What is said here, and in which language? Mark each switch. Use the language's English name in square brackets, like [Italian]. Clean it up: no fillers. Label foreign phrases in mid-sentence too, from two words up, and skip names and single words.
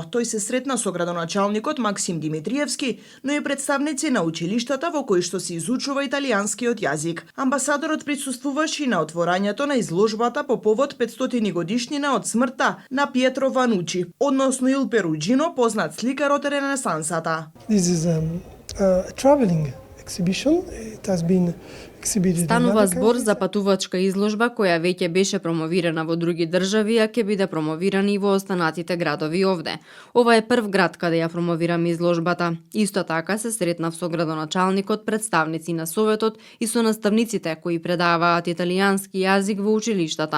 [Macedonian] Тој се сретна со градоначалникот Максим Димитриевски, но и представници на училиштата во кои што се изучува италијанскиот јазик. Амбасадорот присуствуваше и на отворањето на изложбата по повод 500 годишнина од смртта на Пиетро Ванучи, односно Il Perugino, познат сликар од Ренесансата. [English] This is a traveling exhibition. It has been [Macedonian] Станува збор за патувачка изложба која веќе беше промовирана во други држави, а ќе биде промовирана и во останатите градови овде. Ова е прв град каде ја промовираме изложбата. Исто така се сретнав со градоначалникот, представници на Советот и со наставниците кои предаваат италијански јазик во училиштата.